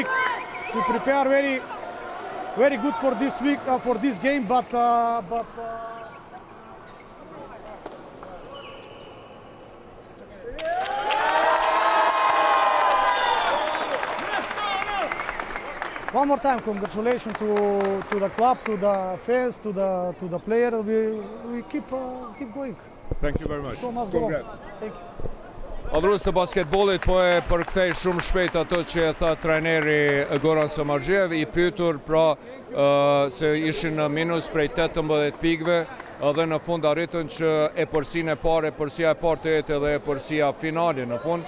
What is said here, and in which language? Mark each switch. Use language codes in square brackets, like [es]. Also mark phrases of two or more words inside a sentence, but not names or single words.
[en] We prepare very good for this week, for this game, but one more time, congratulations to the club, to the fans, to the player. We keep going. Thank you very much. So much go on. Congrats. Thank you. [sq] Adhurues të basketbollit po e përkthej shumë shpejt ato që e tha trajneri Goran Samardjev, i pyetur pra se ishin në minus prej 18 pikëve dhe në fund arritën që e përsia e parë të jetë edhe e përsia finale në fund.